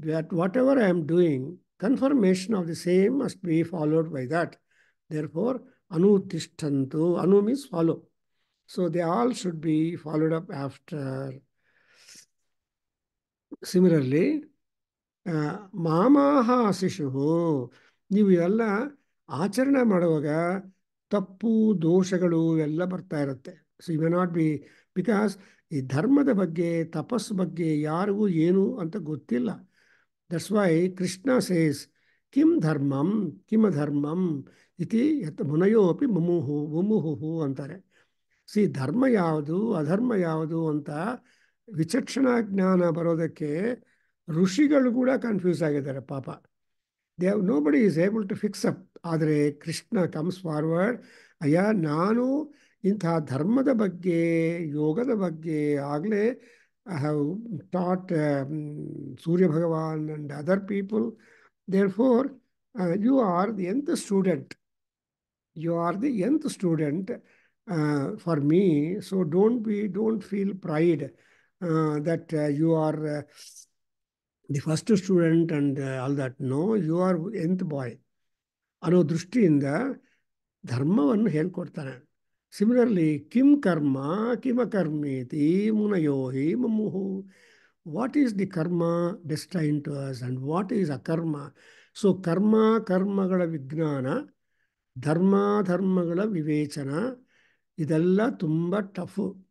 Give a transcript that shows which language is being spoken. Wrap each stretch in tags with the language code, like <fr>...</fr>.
<en>Whatever I am doing, confirmation of the same must be followed by that. Therefore, anutishthantu. Anu means follow. So they all should be followed up after.</en> <sa>Similarly, ಮಾಮಾಹ ಶಿಶು.</sa> <kn>ನೀವು ಎಲ್ಲ ಆಚರಣೆ ಮಾಡುವಾಗ ತಪ್ಪು ದೋಷಗಳು ಎಲ್ಲ ಬರ್ತಾ ಇರುತ್ತೆ.</kn> <en>so you may not be, because</en> <kn>ಈ ಧರ್ಮದ ಬಗ್ಗೆ, ತಪಸ್ಸು ಬಗ್ಗೆ ಯಾರಿಗೂ ಏನು ಅಂತ ಗೊತ್ತಿಲ್ಲ.</kn> <en>that's why Krishna says</en> <sa>ಕಿಂ ಧರ್ಮಂ ಕಿಮಧರ್ಮಂ ಇತಿ ಯತ್ ಮುನಯೋಪಿ ಮುಮುಹು</sa> <kn>ಅಂತಾರೆ. ಸಿ ಧರ್ಮ ಯಾವುದು ಅಧರ್ಮ ಯಾವುದು ಅಂತ ವಿಚಕ್ಷಣಾ ಜ್ಞಾನ ಬರೋದಕ್ಕೆ ಋಷಿಗಳು ಕೂಡ ಕನ್ಫ್ಯೂಸ್ ಆಗಿದ್ದಾರೆ ಪಾಪ.</kn> <en>Nobody is able to fix up.</en> <kn>ಆದರೆ ಕೃಷ್ಣ</kn> <en>comes forward,</en> <kn>ಅಯ್ಯ ನಾನು ಇಂಥ ಧರ್ಮದ ಬಗ್ಗೆ, ಯೋಗದ ಬಗ್ಗೆ ಆಗಲೇ</kn> <en>I have taught Surya Bhagavan and other people. Therefore, you are the nth student. You are the nth student for me. So don't feel pride that you are the first student and all that. No, you are nth boy.</en> <kn>ಅನ್ನೋ ದೃಷ್ಟಿಯಿಂದ ಧರ್ಮವನ್ನು ಹೇಳ್ಕೊಡ್ತಾನೆ.</kn> <sa>Similarly, kim karma, kimakarmeti, munayohi, mumuhu.</sa> <en>What is the karma destined to us and what is akarma?</en> <kn>So, ಕರ್ಮಗಳ ವಿಜ್ಞಾನ, ಧರ್ಮಗಳ ವಿವೇಚನ, ಇದೆಲ್ಲ ತುಂಬ tough.</kn>